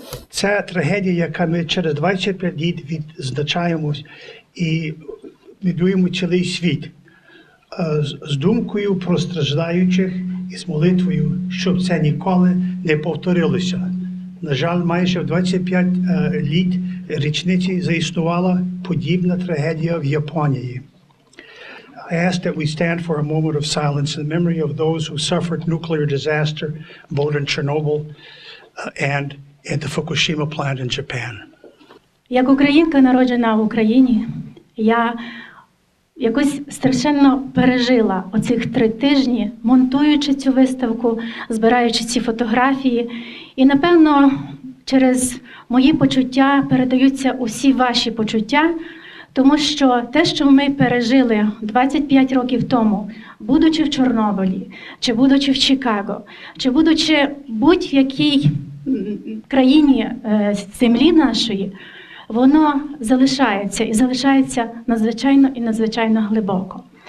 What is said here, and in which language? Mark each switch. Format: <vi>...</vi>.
<uk>Це трагедія, яка ми через 25 літ відзначаємо і відвідуємо цілий світ з думкою про страждаючих і з молитвою, щоб це ніколи не повторилося. На жаль, майже в 25 літ річниці заіснувала подібна трагедія в Японії.</uk> <en>I ask that we stand for a moment of silence in memory of those who suffered nuclear disaster both in Chernobyl and at the Fukushima plant in Japan.</en> <uk>Як українка, народжена в Україні, я якось страшенно пережила оцих 3 тижні, монтуючи цю виставку, збираючи ці фотографії. І, напевно, через мої почуття передаються усі ваші почуття, тому що те, що ми пережили 25 років тому, будучи в Чорнобилі, чи будучи в Чикаго, чи будучи будь-якій країні землі нашої, воно залишається і залишається надзвичайно і надзвичайно глибоко.</uk>